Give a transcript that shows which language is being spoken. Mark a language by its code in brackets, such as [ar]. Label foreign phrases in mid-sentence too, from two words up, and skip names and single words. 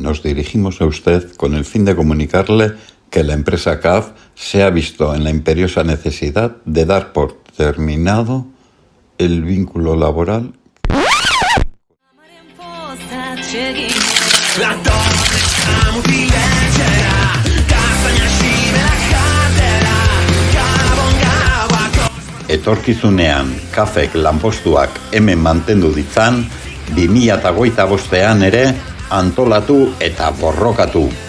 [es] dirigimos a usted con el fin de comunicarle que la empresa CAF se ha visto en la imperiosa necesidad de dar por terminado el vínculo laboral. [eu] Etorkizunean CAFek lanpostuak hemen mantendu ditzan, 2025 ere antolatu eta borrokatu.